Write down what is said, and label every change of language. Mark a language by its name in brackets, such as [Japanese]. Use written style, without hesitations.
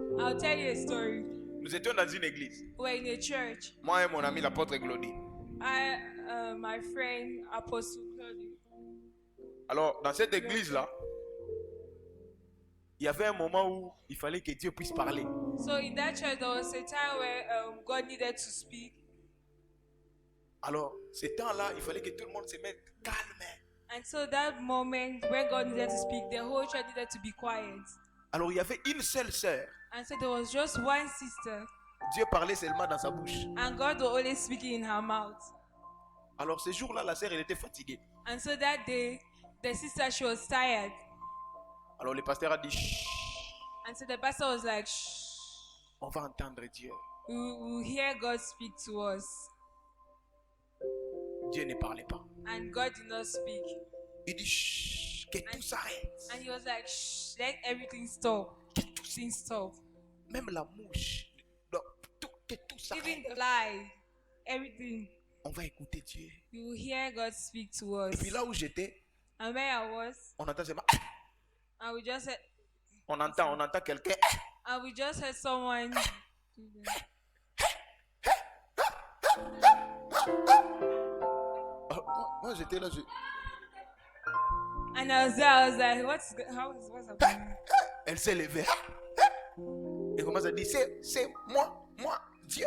[English] I'll tell you a story. [French] Nous étions dans une église. [English] We're in a church. [French] Moi et mon ami l'apôtre Glody. [English] My friend Apostle Claudio. [French] Alors, dans cette église-là, il y avait un moment où il fallait que Dieu puisse parler. [English] So in that church, there was a time where God needed to speak. [French] Alors, ce temps-là, il fallait que tout le monde se mette calme. [English] And so that moment when God needed to speak, the whole church needed to be quiet. [French] Alors, il y avait une seule sœur. [English] And so there was just one sister, [French] Dieu parlait seulement dans sa bouche. [English] and God was only speaking in her mouth. [French] Alors, ce jour-là, la sœur, elle était fatiguée. [English] And so that day, the sister, she was tired. [French] Alors, le pasteur a dit, chut, [English] And so the pastor was like, shh, [French] on va entendre Dieu. [English] we will hear God speak to us. [French] Dieu ne parlait pas. [English] And God did not speak. [French] Il dit, chut, que tout s'arrête. [English] And he was like, shh, let everything stop. [French] Que tout s'arrête. [English] Things stop. [French] Même la mouche. Non, que tout s'arrête. [English] Even the fly, everything. [French] On va écouter Dieu. [English] You will hear God speak to us. [French] Et puis là où j'étais, [English] And where I was, [French] on entend seulement, [English] and we just heard, [French] on entend quelqu'un. [English] and we just heard someone do that. [French] Moi, j'étais là. [English] And I was there, I was like, what's happening? [French] Elle s'est levée. Et commence à dire, c'est moi, Dieu.